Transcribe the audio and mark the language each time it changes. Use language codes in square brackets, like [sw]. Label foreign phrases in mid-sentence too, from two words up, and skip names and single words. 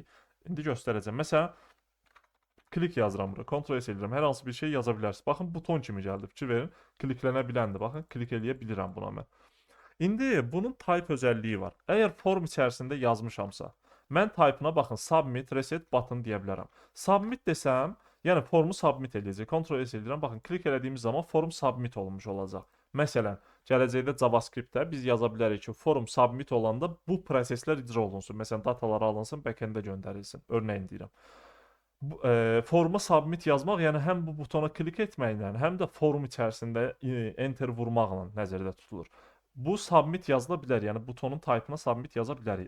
[az] İndi göstərəcəm. Məsələn, klik yazıram bura. Ctrl S edirəm. Hər hansı bir şey yaza bilərsiniz. Baxın buton kimi gəldi. Fikir verin. Kliklənə biləndir. Baxın, klik eləyə bilirəm buna mən. İndi bunun type özəlliyi var. Əgər form içərisində yazmışamsa, mən type-ına baxın, [en] submit, reset button [az] deyə bilərəm. Submit desəm, yəni formu submit edəcək. Ctrl S edirəm. Baxın, klik elədiyimiz zaman [en] form submit [az] olmuş olacaq. Məsələn, gələcəkdə JavaScript-də biz yaza bilərik ki, [en] form submit [az] olanda bu proseslər icra olunsun. Məsələn, datalar alınsın, backend-ə göndərilsin. Örnəyin deyirəm. Forma submit yazmaq, yəni həm bu butona klik etməklə, həm də form içərisində enter vurmaqla nəzərdə tutulur. Bu submit yazıla bilər, yəni butonun type-ına submit yaza bilərik.